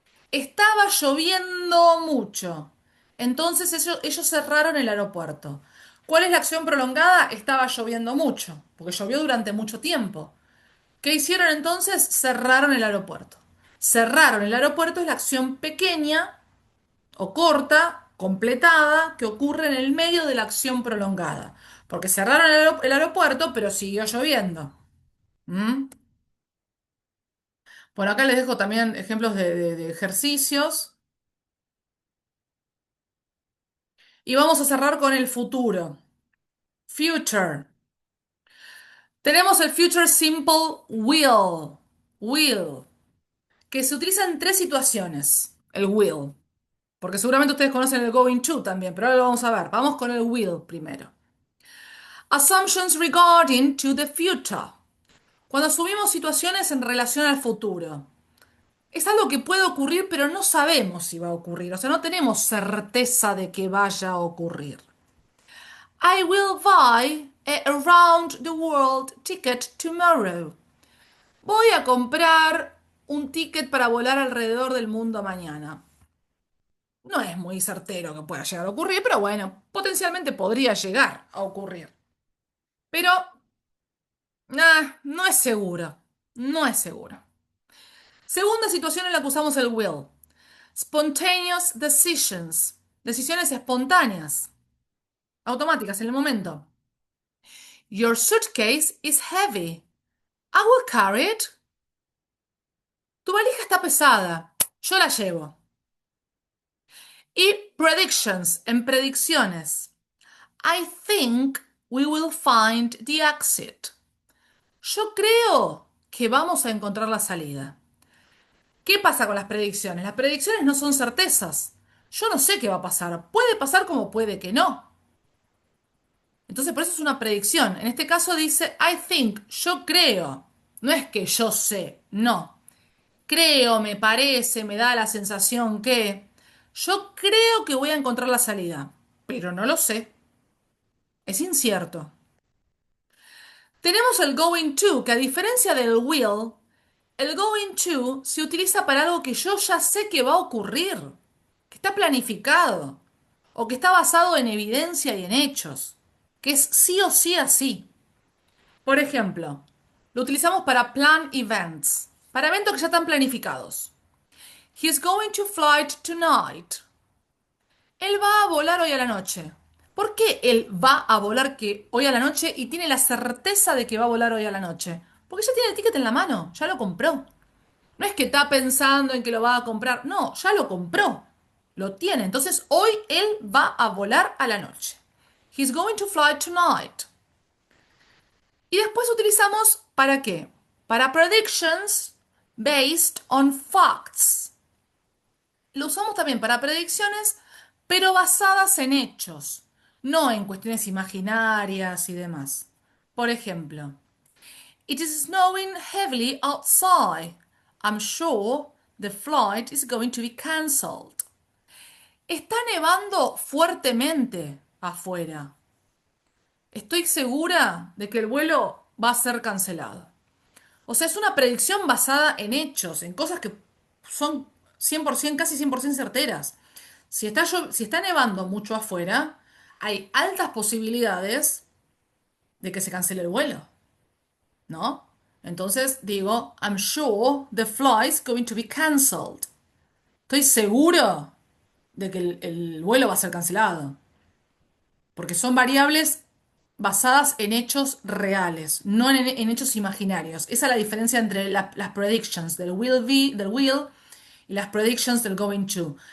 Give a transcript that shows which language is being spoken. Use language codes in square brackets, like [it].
[es] Estaba lloviendo mucho, entonces ellos cerraron el aeropuerto. ¿Cuál es la acción prolongada? Estaba lloviendo mucho, porque llovió durante mucho tiempo. ¿Qué hicieron entonces? Cerraron el aeropuerto. Cerraron el aeropuerto es la acción pequeña o corta, completada, que ocurre en el medio de la acción prolongada. Porque cerraron el aeropuerto, pero siguió lloviendo. ¿Mm? Bueno, acá les dejo también ejemplos de ejercicios. Y vamos a cerrar con el futuro. Future. Tenemos el Future Simple Will. Will. Que se utiliza en tres situaciones. El will. Porque seguramente ustedes conocen el going to también, pero ahora lo vamos a ver. Vamos con el will primero. [en] Assumptions regarding to the future. [es] Cuando asumimos situaciones en relación al futuro. Es algo que puede ocurrir, pero no sabemos si va a ocurrir. O sea, no tenemos certeza de que vaya a ocurrir. [en] I will buy a around the world ticket tomorrow. [es] Voy a comprar un ticket para volar alrededor del mundo mañana. No es muy certero que pueda llegar a ocurrir, pero bueno, potencialmente podría llegar a ocurrir. Pero, no es seguro. No es seguro. Segunda situación en la que usamos el will. [en] Spontaneous decisions. [es] Decisiones espontáneas, automáticas en el momento. [en] Your suitcase is heavy. I will carry it. [es] Tu valija está pesada. Yo la llevo. Y predictions, en predicciones. [en] I think we will find the exit. [es] Yo creo que vamos a encontrar la salida. ¿Qué pasa con las predicciones? Las predicciones no son certezas. Yo no sé qué va a pasar. Puede pasar como puede que no. Entonces, por eso es una predicción. En este caso dice [en] I think, [es] yo creo. No es que yo sé, no. Creo, me parece, me da la sensación que... Yo creo que voy a encontrar la salida, pero no lo sé. Es incierto. Tenemos el going to, que a diferencia del will, el going to se utiliza para algo que yo ya sé que va a ocurrir, que está planificado, o que está basado en evidencia y en hechos, que es sí o sí así. Por ejemplo, lo utilizamos para [en] plan events, [es] para eventos que ya están planificados. [en] He's going to fly tonight. [es] Él va a volar hoy a la noche. ¿Por qué él va a volar hoy a la noche y tiene la certeza de que va a volar hoy a la noche? Porque ya tiene el ticket en la mano, ya lo compró. No es que está pensando en que lo va a comprar, no, ya lo compró. Lo tiene. Entonces hoy él va a volar a la noche. [en] He's going to fly tonight. [es] Y después utilizamos ¿para qué? Para [en] predictions based on facts. [es] Lo usamos también para predicciones, pero basadas en hechos, no en cuestiones imaginarias y demás. Por ejemplo, [en] It is snowing heavily outside. I'm sure the flight is going to be cancelled. [es] Está nevando fuertemente afuera. Estoy segura de que el vuelo va a ser cancelado. O sea, es una predicción basada en hechos, en cosas que son 100%, casi 100% certeras. Si está nevando mucho afuera, hay altas posibilidades de que se cancele el vuelo, ¿no? Entonces digo, [en] I'm sure the flight is going to be cancelled. [es] Estoy seguro de que el vuelo va a ser cancelado. Porque son variables basadas en hechos reales, no en hechos imaginarios. Esa es la diferencia entre las predictions del will be, del will y las predictions del going to.